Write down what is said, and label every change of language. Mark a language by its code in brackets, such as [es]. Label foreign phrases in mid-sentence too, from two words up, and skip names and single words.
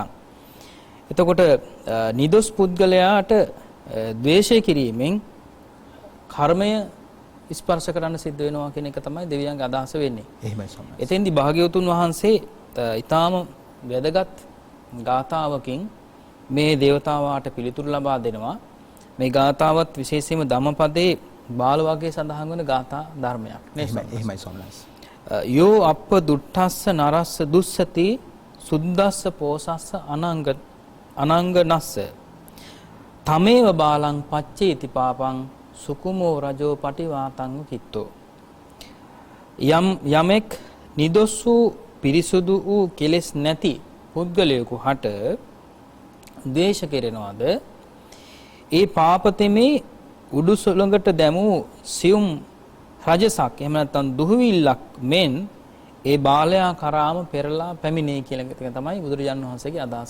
[si] එතකොට නිදොස් පුද්ගලයාට ද්වේෂය කිරීමෙන් කර්මය ස්පර්ශ කරන්න සිද්ධ වෙනවා කියන එක තමයි දෙවියන්ගේ අදහස වෙන්නේ. එහෙමයි සම්මත. එතෙන්දී භාග්‍යවතුන් වහන්සේ ඊටාම වැදගත් ගාථාවකින් මේ දේවතාවාට පිළිතුරු ලබා දෙනවා. මේ ගාථාවත් විශේෂයෙන්ම ධම්මපදයේ බාල වර්ගයේ සඳහන් වන ගාථා ධර්මයක් නේ. එහෙමයි සම්මත. [pi] යෝ අප්ප දුට්ඨස්ස නරස්ස දුස්සති සුද්දස්ස පෝසස්ස අනංගනස්ස තමේව බාලං පච්චේති පාපං සුකුමෝ රජෝ පටිවාතං කිත්තෝ. [si] යමෙක් නිදොස් වූ පිරිසුදු වූ කෙලෙස් නැති පුද්ගලයෙකු හට ද්වේෂ කෙරෙනවාද ඒ පාපතෙමේ උඩු සොළඟට දැමූ සියුම් රජසක් එහෙම නැත්නම් දුහවිල්ලක් මෙන් ඒ බාලයා කරාම පෙරලා පැමිණේ කියලා එක තමයි බුදුරජාණන් වහන්සේගේ අදහස.